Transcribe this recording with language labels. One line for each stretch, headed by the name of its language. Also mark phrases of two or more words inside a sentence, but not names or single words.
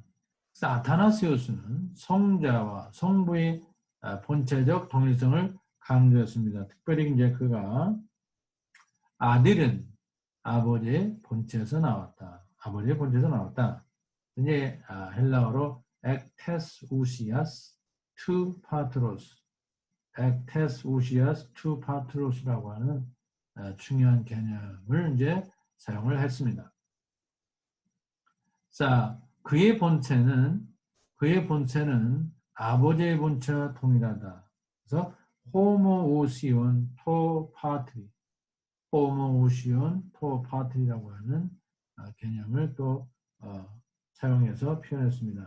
Korean: 그래서 아타나시우스는 성자와 성부의 본체적 동일성을 강조했습니다. 특별히 이제 그가 아들은 아버지의 본체에서 나왔다. 아버지의 본체에서 나왔다. 이제 헬라어로
Greek: ἐκ τῆς οὐσίας τοῦ πατρός, ἐκ τῆς οὐσίας τοῦ πατρός
Korean: 라고 하는 중요한 개념을 이제 사용을 했습니다. 자, 그의 본체는 아버지의 본체와 동일하다. 그래서
Greek: ὁμοούσιον τῷ πατρί,
Korean: 호모오시온 토파트리라고 하는 개념을 또 사용해서 표현했습니다.